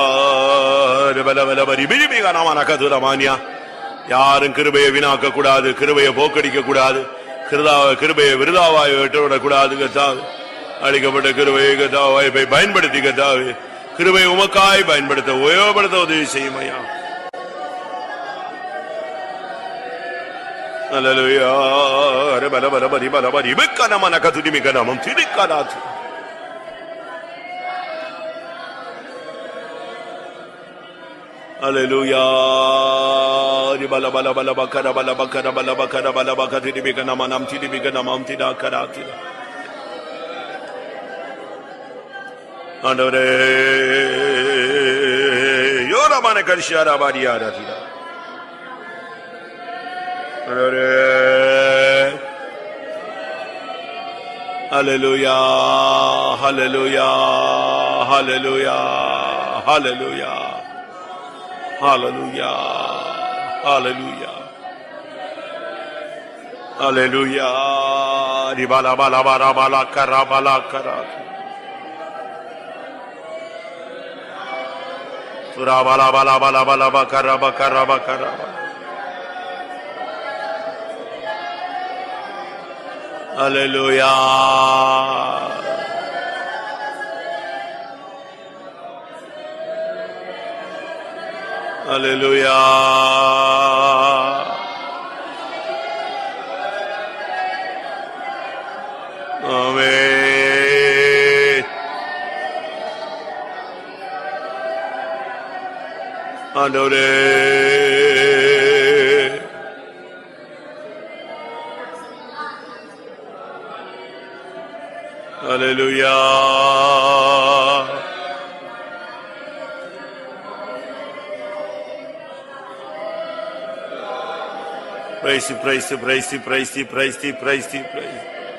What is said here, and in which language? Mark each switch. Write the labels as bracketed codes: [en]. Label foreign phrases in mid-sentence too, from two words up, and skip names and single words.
[ta] யாரும் கிருபையை வீணாக்க கூடாது, கிருபையை போக்கடிக்க கூடாது, கிருபையை விருதாவாய் விட்டுவிடக் கூடாது. கர்த்தாவே, அளிக்கப்பட்ட கிருபையை கர்த்தாவே வாய்ப்பை பயன்படுத்தி கர்த்தாவே கிருபை உமக்காய் பயன்படுத்த உபயோகப்படுத்த உதவி செய்யும் ஐயா. [en] Hallelujah. Hallelujah. Ribala bala bala bakara bala bakara bala bakara bala bakati dibikana manam ti dibikana mam ti da karati. Andore yora mane karshara badiya ratida. Andore Hallelujah. Hallelujah. Hallelujah. Hallelujah. Hallelujah, hallelujah, hallelujah. Ribala bala bala bala kara bala kara. Sura bala bala bala bala bakara bakara bakara. Hallelujah. Hallelujah. Amen. Andore Hallelujah. Praise you, praise you, praise you, praise you, praise you, praise you, praise you.